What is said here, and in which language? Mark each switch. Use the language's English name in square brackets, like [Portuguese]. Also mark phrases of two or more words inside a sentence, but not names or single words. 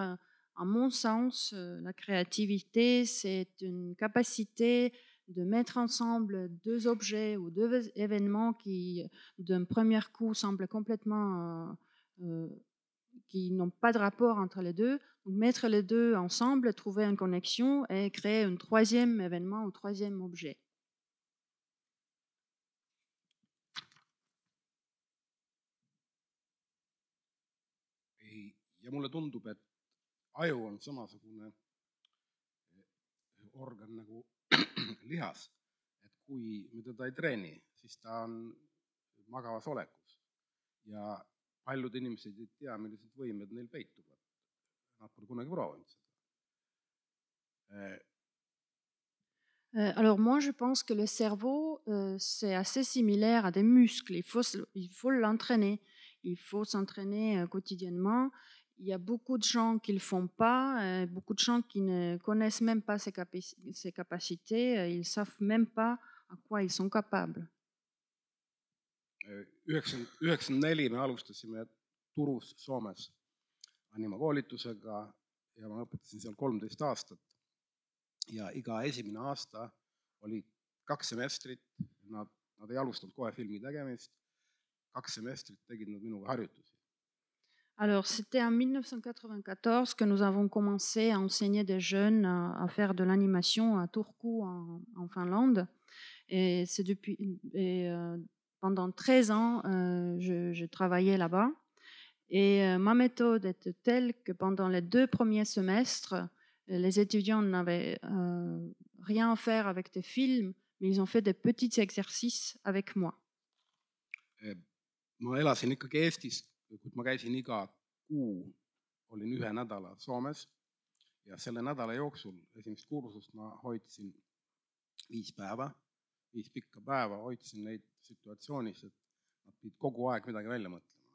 [French] À mon sens, la créativité, c'est une capacité de mettre ensemble deux objets ou deux événements qui, d'un premier coup, semblent complètement qui n'ont pas de rapport entre les deux. Donc, mettre les deux ensemble, trouver une connexion et créer un troisième événement ou troisième objet. [Estonian] Ja mulle tundub, et aju on samasugune organ nagu lihas, et kui me teda ei treeni, siis ta on magavas olekus ja paljud inimesed ei tea, millised võimed neil peituvad. Nad pole kunagi proovinud seda. [French] Alors moi, je pense que le cerveau, c'est assez similaire à des muscles. Il faut l'entraîner. Il faut s'entraîner quotidiennement. Il y a beaucoup de gens qui ne le font pas, beaucoup de gens qui ne connaissent même pas ses capacités, ils ne savent même pas à quoi ils sont capables. [Estonian] 1994 me alustasime Turus Soomes animakoolitusega ja ma õpetasin seal 13 aastat. Ja iga esimene aasta oli 2 semestrit, nad ei alustanud kohe filmi tegemist, 2 semestrit tegid nad minuga harjutusi. [French] Alors, c'était en 1994 que nous avons commencé à enseigner des jeunes à faire de l'animation à Turku en Finlande. Et pendant 13 ans, je travaillais là-bas. Et ma méthode était telle que pendant les 2 premiers semestres, les étudiants n'avaient rien à faire avec des films, mais ils ont fait des petits exercices avec moi. [Estonian] Ma elasin ikkagi Eestis, kuid ma käisin iga kuu, olin 1 nädala Soomes ja selle nädala jooksul esimest kursust ma hoidsin 5 päeva, 5 pikka päeva, hoidsin neid situatsioonis, et nad pidid kogu aeg midagi välja mõtlema.